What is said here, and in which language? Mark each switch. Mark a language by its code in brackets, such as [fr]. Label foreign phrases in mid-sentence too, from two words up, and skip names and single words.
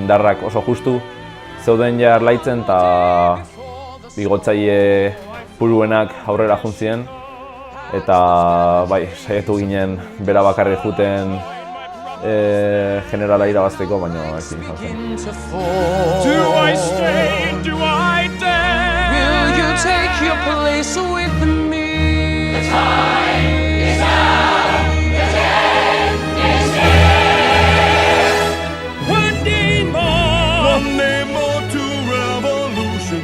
[eu] Indarrak oso justu zeuden jarlaitzen eta bigotzaile puluenak aurrera juntzien. Eta saiatu ginen bera bakarrik juten generala irabazteko, baina ezin izan zen. [en] Do I stay, do I dare? Will you take your place with me? The time is now, the end is here. One day more to revolution.